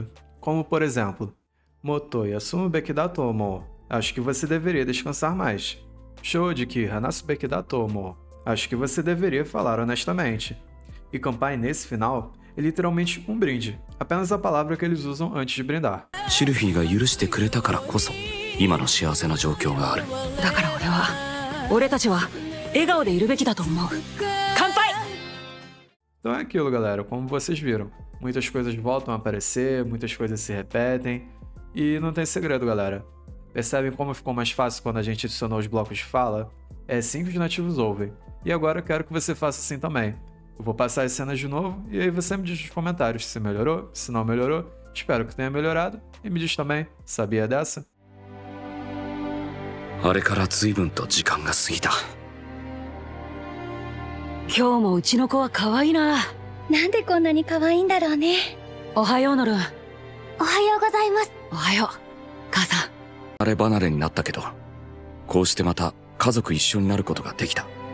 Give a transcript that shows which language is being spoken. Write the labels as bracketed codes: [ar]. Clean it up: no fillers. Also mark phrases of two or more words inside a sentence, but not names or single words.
[pt] Como por exemplo, [ja] もっと休むべきだとも. [pt] Acho que você deveria descansar mais. [ja] 正直話すべきだとも. [pt] Acho que você deveria falar honestamente. E kanpai nesse final é literalmente um brinde, apenas a palavra que eles usam antes de brindar. [ja] シルフィーが許してくれたからこそ今の幸せな状況がある。だから俺たちは笑顔でいるべきだと思う。乾杯。 [pt] Então é aquilo, galera, como vocês viram. Muitas coisas voltam a aparecer, muitas coisas se repetem, e não tem segredo, galera. Percebem como ficou mais fácil quando a gente adicionou os blocos de fala? É assim que os nativos ouvem. E agora eu quero que você faça assim também. Eu vou passar as cenas de novo e aí você me diz nos comentários se melhorou, se não melhorou. Espero que tenha melhorado. E me diz também, sabia dessa? [ja] あれから随分と時間が過ぎた。今日もうちの子は可愛いな。なんでこんなに可愛いんだろうね。おはようノルン。おはようございます。おはよう母さん。離れ離れになったけど、こうしてまた家族一緒になることができた。